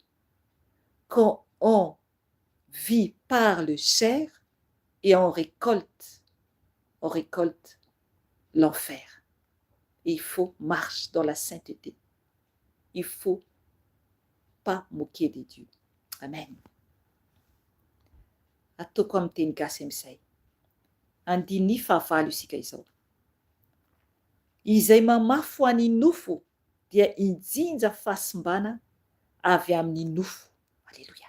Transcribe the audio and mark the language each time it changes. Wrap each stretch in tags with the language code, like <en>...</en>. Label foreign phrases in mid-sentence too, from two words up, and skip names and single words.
<fr>Quand on vit par le chair et on récolte l'enfer. Et il faut marcher dans la sainteté. Il ne faut pas moquer de Dieu. Amen.</fr> <mg>Atoko amin'ny teny gasy amin'izay. Andiny fahavalo isika izao. Izay mamafy ho an'ny nofo dia indjinja fahasimbana avy amin'ny nofo. Alleluia.</mg>